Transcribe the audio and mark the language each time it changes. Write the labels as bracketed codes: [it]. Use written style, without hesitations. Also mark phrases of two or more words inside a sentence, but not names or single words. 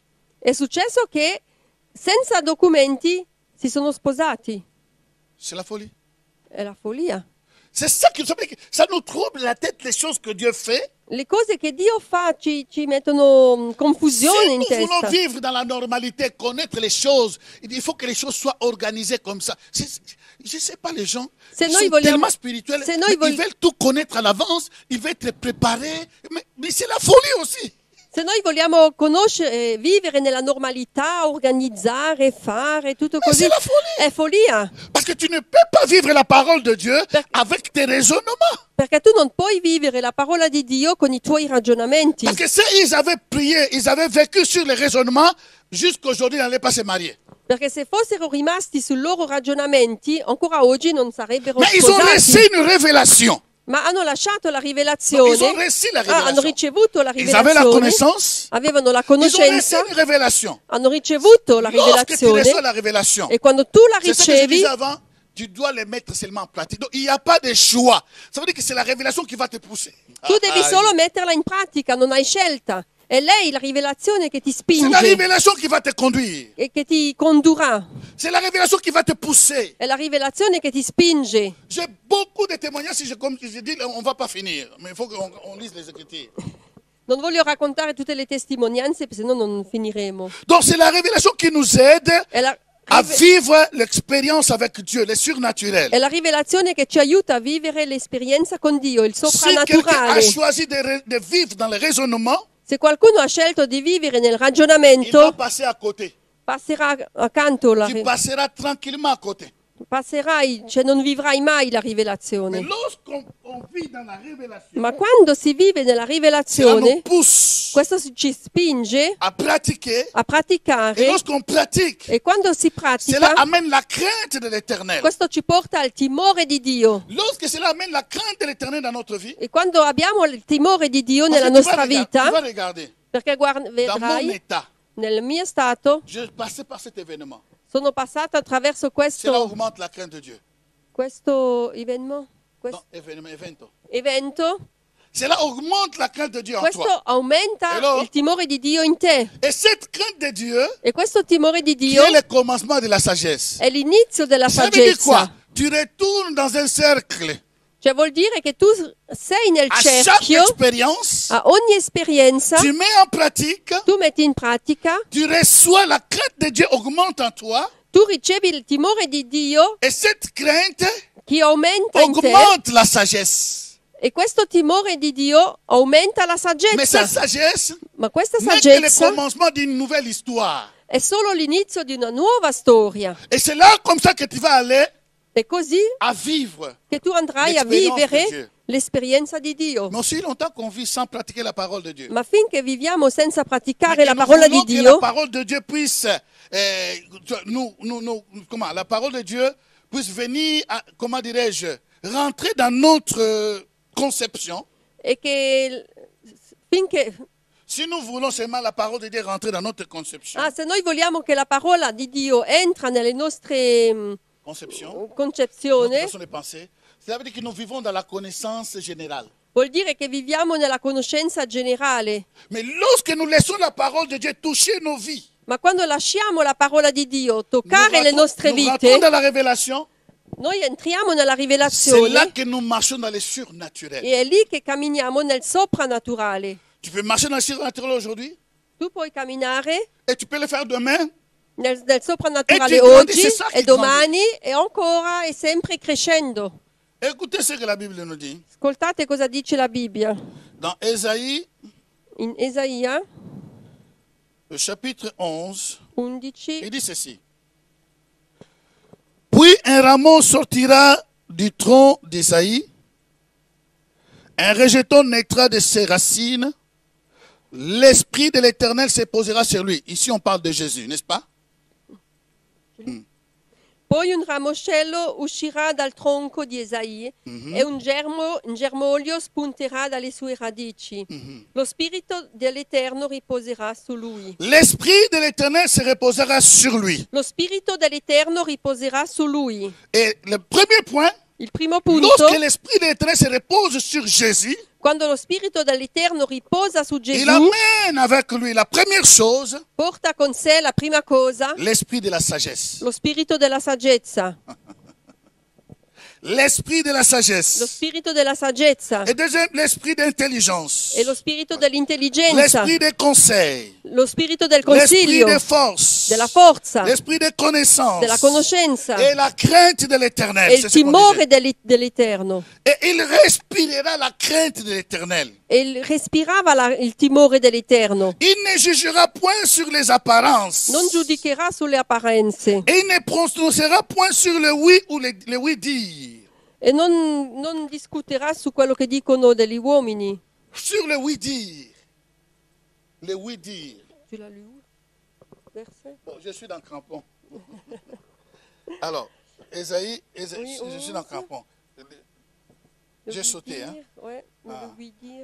[it] È successo che senza documenti si sono sposati. [fr] C'est la folie. [it] È la follia. [fr] C'est ça qui ça nous trouble la tête, les choses que Dieu fait. [it] Le cose che Dio fa ci mettono confusione [fr] Si [it] in [fr] nous voulons [it] testa. [fr] vivre dans la normalité, connaître les choses, il faut que les choses soient organisées comme ça. je ne sais pas, les gens [it] Se [fr] ils [it] noi [fr] sont [it] vogliamo- [fr] tellement spirituels, [it] se [fr] mais [it] noi [fr] ils veulent tout connaître à l'avance, ils veulent être préparés. Mais c'est la folie aussi. [it] Se noi vogliamo conoscere, vivere nella normalità, organizzare, fare, tutto così, [fr] c'est la folie. [it] è follia. [fr] Parce que tu ne peux pas vivre la parole de Dieu avec tes raisonnements. [it] Perché tu non puoi vivere la parola di Dio con i tuoi ragionamenti. [fr] Parce que s'ils avaient prié, ils avaient vécu sur les raisonnements, jusqu'aujourd'hui, ils n'allaient pas se marier. [it] Perché se fossero rimasti sui loro ragionamenti, ancora oggi non sarebbero [fr] Mais ils ont reçu [it] sposati. [fr] une révélation. [it] Ma hanno lasciato la [fr] Donc, [it] rivelazione, [fr] ils ont reçu la [it] hanno [fr] révélation. [it] ricevuto la [fr] Ils avaient la [it] rivelazione, [fr] connaissance. [it] avevano la [fr] Ils ont reçu [it] conoscenza, [fr] une révélation. [it] hanno ricevuto la [fr] Lorsque tu [it] rivelazione [fr] reçois la révélation, [it] e quando tu la [fr] c'est ce que je [it] ricevi, [fr] disais avant, tu dois les mettre seulement en pratique. Donc, il n'y a pas de choix. Ça veut dire que c'est la révélation qui va te pousser. [it] tu devi Ah, solo metterla in pratica, non hai scelta. È lei la rivelazione che ti [fr] c'est la [it] spinge [fr] révélation qui va te conduire. [it] e che ti condurrà. [fr] C'est la révélation qui va te pousser. [it] È la rivelazione che ti spinge. [fr] J'ai beaucoup de témoignages, si comme je dis, on ne va pas finir. Mais il faut qu'on lise les Écritures. [it] Non voglio raccontare tutte le testimonianze, se no non finiremo. [fr] Donc, c'est la révélation qui nous aide [it] È la, [fr] à vivre l'expérience avec Dieu, le surnaturel. [it] è la rivelazione che ci aiuta a vivere l'esperienza con Dio, il [fr] Si quelqu'un a [it] soprannaturale. [fr] choisi de vivre dans le raisonnement, [it] Se qualcuno ha scelto di vivere nel [fr] il va [it] ragionamento, [fr] passer à côté. [it] passerà accanto la [fr] Tu passeras tranquillement à côté. [it] passerai, cioè non vivrai mai la [fr] Mais [it] rivelazione. [fr] lorsqu'on vit dans la révélation, [it] Ma quando si vive nella [fr] cela nous [it] rivelazione, [fr] pousse [it] questo ci spinge [fr] à pratiquer. [it] a [fr] Et [it] praticare [fr] lorsqu'on pratique, [it] e quando si [fr] cela [it] pratica, [fr] amène la crainte de l'éternel. [it] questo ci porta al timore di Dio. [fr] Lorsque cela amène la crainte de l'éternel dans notre vie, [it] E quando abbiamo il timore di Dio [fr] parce [it] nella [fr] que tu vas [it] nostra [fr] regarder, tu vas [it] vita, [fr] regarder, [it] perché [fr] dans mon [it] vedrai, [fr] état, [it] nel mio stato, [fr] je passais par cet événement. [it] sono passata attraverso [fr] Cela augmente la crainte de Dieu. [it] questo evento, Non, evento. evento, [fr] Cela augmente la crainte de Dieu en [it] questo [fr] toi. [it] aumenta Hello? il timore di Dio in te. [fr] Et cette crainte de Dieu, [it] E questo timore di [fr] qui [it] Dio [fr] est le commencement de la sagesse. [it] è l'inizio della [fr] Ça veut dire quoi? [it] saggezza. [fr] Tu retournes dans un cercle. [it] Cioè vuol dire che tu sei nel [fr] À chaque [it] cerchio, [fr] expérience, [it] a ogni esperienza, [fr] tu mets en pratique, [it] tu metti in pratica, [fr] tu reçois la crainte de Dieu augmente en toi. [it] tu ricevi il timore di Dio [fr] Et cette crainte [it] che aumenta in te [fr] augmente la sagesse. [it] e questo timore di Dio aumenta la [fr] Mais [it] saggezza. [fr] cette sagesse [it] Ma questa [fr] n'est que le [it] saggezza [fr] commencement d'une nouvelle histoire. [it] è solo l'inizio di una nuova storia. [fr] Et c'est là comme ça que tu vas aller [it] È così [fr] à vivre. [it] che tu andrai a L'esperienza di vivere Dio. l'esperienza di Dio. [fr] Mais aussi longtemps qu'on vit sans pratiquer la parole de Dieu. Ma finché viviamo senza Mais [it] praticare [fr] que [it] la [fr] nous [it] parola di [fr] voulons que la [it] Dio, [fr] parole de Dieu puisse, la parole de Dieu puisse venir, comment dirais-je, rentrer dans notre conception. [it] e che finché [fr] Si nous voulons seulement la parole de Dieu rentrer dans notre conception, [it] se noi vogliamo che la parola di Dio entra nelle nostre [fr] conception, notre [it] concezioni, [fr] façon de penser, cela veut dire que nous vivons dans la connaissance générale. [it] vuol dire che viviamo nella conoscenza generale. [fr] Mais lorsque nous laissons la parole de Dieu toucher nos vies, [it] Ma quando lasciamo la parola di Dio toccare le nostre [fr] nous rentrons [it] vite, [fr] dans la révélation, [it] noi entriamo nella [fr] c'est [it] rivelazione [fr] là que nous marchons dans le surnaturel. [it] e è lì che camminiamo nel soprannaturale. [fr] Tu peux marcher dans le surnaturel aujourd'hui [it] Tu puoi camminare [fr] et tu peux le faire demain. [it] nel soprannaturale E ti grandi, oggi [fr] c'est ça [it] e che grandi. domani e ancora e sempre crescendo. [fr] Écoutez ce que la Bible nous dit. [it] Ascoltate cosa dice la Bibbia. [fr] Dans Ésaïe, [it] In Esaia [fr] le chapitre 11, [it] 11, [fr] il dit ceci. Puis un rameau sortira du tronc d'Ésaïe, un rejeton naîtra de ses racines, l'Esprit de l'Éternel se posera sur lui. Ici, on parle de Jésus, n'est-ce pas? [it] poi un ramoscello uscirà dal tronco di Esaì e un germoglio spunterà dalle sue radici. Lo spirito dell'Eterno riposerà su lui. [fr] L'Esprit de l'Éternel se reposera sur lui. [it] Lo spirito dell'Eterno riposerà su lui. [fr] Et le premier point, [it] Il primo punto, [fr] lorsque l'Esprit de l'Éternel se repose sur Jésus, [it] quando lo spirito dell'Eterno riposa su [fr] il [it] Gesù, [fr] amène avec lui la première chose, [it] porta con sé la prima cosa, [fr] l'Esprit de la sagesse. [it] lo spirito della saggezza. [fr] L'Esprit de la [it] Lo [fr] sagesse. [it] spirito della saggezza [fr] Et deuxième, l'Esprit d'intelligence. [it] e lo spirito dell'intelligenza, [fr] L'Esprit des conseils. [it] lo spirito del [fr] l'esprit [it] consiglio, [fr] de force, [it] della forza, [fr] l'esprit de connaissance [it] della conoscenza [fr] et la crainte de [it] e [fr] l'éternel. [it] il [fr] C'est ce qu'on [it] timore [fr] disait. [it] dell'Eterno. [fr] Et il respirera la crainte de l'éternel. [it] E respirava il timore dell'Eterno. [fr] Il ne jugera point sur les apparences. [it] Non giudicherà sulle apparenze [fr] Et il ne prononcera point sur le oui ou le oui dire. [it] e non discuterà su quello che dicono degli uomini. [fr] Sur le oui dire. Le oui dire. Tu l'as lu où? Verset? Bon, je suis dans Crampon. Alors, Ésaïe, Oui, je suis dans Crampon. Le J'ai oui sauté, dire, hein. Ouais, mais Ah. le oui dire.